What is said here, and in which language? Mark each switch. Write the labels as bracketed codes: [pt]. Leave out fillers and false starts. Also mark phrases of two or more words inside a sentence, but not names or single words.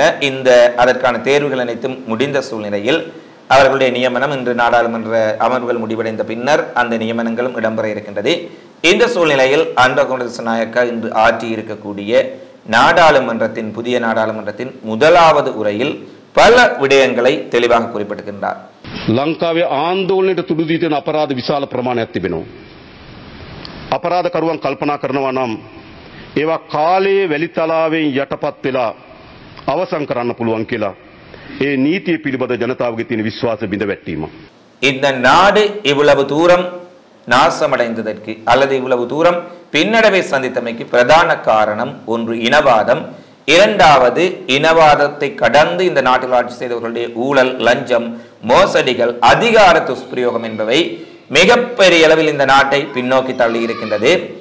[ta] அதற்கான தேர்வுகள் அனைத்தும் முடிந்த சூழ்நிலையில் அவர்களுடைய நியமனம் இன்று நாடாளுமன்ற அமர்வுகள் முடிவடைந்த பின்னர் அந்த நியமனங்களும் இடம்பெற இருக்கின்றது. இந்த சூழ்நிலையில் அனுரகுமார திசாநாயக்கா இன்று ஆற்றி இருக்கக்கூடிய நாடாளுமன்றத்தின் புதிய நாடாளுமன்றத்தின் முதலாவது உரையில் பல விடயங்களை தெளிவாக குறிப்பிட்டிருக்கின்றார். [si] ලංකාවේ ආන්දෝලනයට තුඩු දී තියෙන අපරාධ විශාල ප්‍රමාණයක් තිබෙනවා. අපරාධකරුවන් කල්පනා කරනවා නම් ඒවා කාලයේ වැලිතලාවෙන් යටපත් වෙලා අවසන් කරන්න පුළුවන් කියලා ඒ නීතිය පිළිබඳ ජනතාවගේ තියෙන විශ්වාසය බිඳ වැටීම. [ta] இந்த நாடு இவ்வளவு தூரம் நாசமடைந்ததற்கு அல்லது இவ்வளவு தூரம் பின்னடைவை சந்தித்தமைக்கு பிரதான காரணம் ஒன்று இனவாதம், இரண்டாவது இனவாதத்தை கடந்து இந்த நாட்டில் ஆட்சி செய்தவர்களுடைய ஊழல், லஞ்சம், மோசடிகள், அதிகார துஷ்பிரயோகம் என்பவை மிகப்பெரிய அளவில் இந்த நாட்டை பின்னோக்கி தள்ளி இருக்கின்றது.